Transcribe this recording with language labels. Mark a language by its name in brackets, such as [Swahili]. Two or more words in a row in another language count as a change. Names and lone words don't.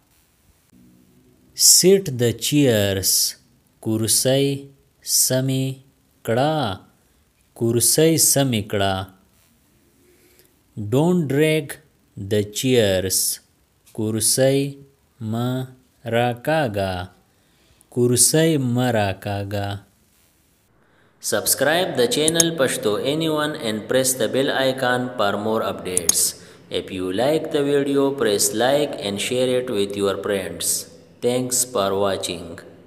[English] set the chairs [Pashto] کرسۍ سمې کړه. کرسۍ سمې کړه. [English] don't drag the chairs [Pashto] کرسۍ مه راکاږه. کرسۍ مه راکاږه. [English] Subscribe the channel Pashto Anyone and press the bell icon for more updates. If you like the video, press like and share it with your friends. Thanks for watching.